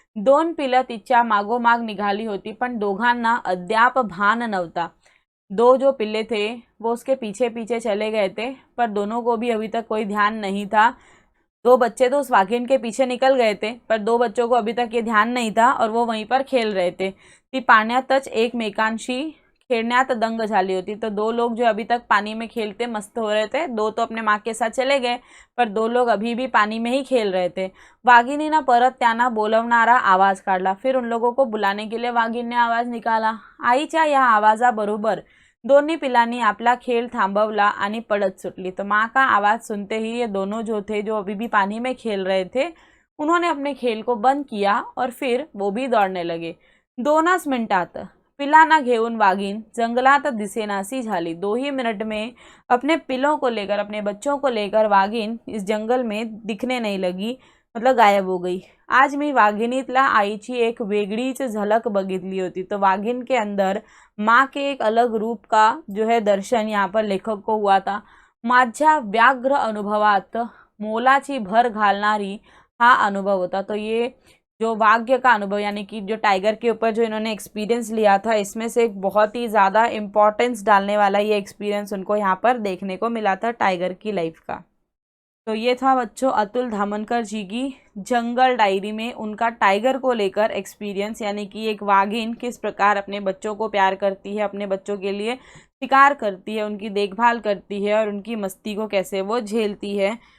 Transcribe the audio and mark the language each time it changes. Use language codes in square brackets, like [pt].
[mr] 2 पिलं तिच्या मागोमाग निघाली होती, पण दोघांना अद्याप भान नव्हता। [hi] 2 जो पिल्ले थे वो उसके पीछे पीछे चले गए थे, पर दोनों को भी अभी तक कोई ध्यान नहीं था। 2 बच्चे तो उस वाघिन के पीछे निकल गए थे, पर 2 बच्चों को अभी तक ये ध्यान नहीं था और वो वहीं पर खेल रहे थे। [mr] ती पाण्यातच एकमेकांशी खेळण्यात दंग झाली होती। [hi] तो 2 लोग जो अभी तक पानी में खेलते मस्त हो रहे थे, 2 तो अपने माँ के साथ चले गए, पर 2 लोग अभी भी पानी में ही खेल रहे थे। [mr] वाघिनीनं परत त्यांना बोलवणारा आवाज काढला। [hi] फिर उन लोगों को बुलाने के लिए वाघिन ने आवाज निकाला। [mr] आईच्या या आवाजाबरोबर दोन्ही पिलांनी आपला खेळ थांबवला आणि पळत सुटली। [hi] तो माँ का आवाज़ सुनते ही ये दोनों जो थे, जो अभी भी पानी में खेल रहे थे, उन्होंने अपने खेल को बंद किया और फिर वो भी दौड़ने लगे। [mr] 2च मिनिटात पिलांना घेऊन वाघीण जंगलात दिसेनासी झाली। [hi] 2 ही मिनट में अपने पिलों को लेकर, अपने बच्चों को लेकर वाघीण इस जंगल में दिखने नहीं लगी, मतलब गायब हो गई। [mr] आज मी वाघिणीतल्या आईची एक वेगळीच झलक बघितली होती। [hi] तो वाघिण के अंदर माँ के एक अलग रूप का जो है दर्शन यहाँ पर लेखक को हुआ था। [mr] माझ्या व्याघ्र अनुभवात मोलाची भर घालणारी हा अनुभव होता। [hi] तो ये जो वाघ्य का अनुभव यानी कि जो टाइगर के ऊपर जो इन्होंने एक्सपीरियंस लिया था, इसमें से एक बहुत ही ज़्यादा इम्पोर्टेंस डालने वाला ये एक्सपीरियंस उनको यहाँ पर देखने को मिला था टाइगर की लाइफ का। तो ये था बच्चों अतुल धामनकर जी की जंगल डायरी में उनका टाइगर को लेकर एक्सपीरियंस, यानी कि एक वाघिन किस प्रकार अपने बच्चों को प्यार करती है, अपने बच्चों के लिए शिकार करती है, उनकी देखभाल करती है और उनकी मस्ती को कैसे वो झेलती है।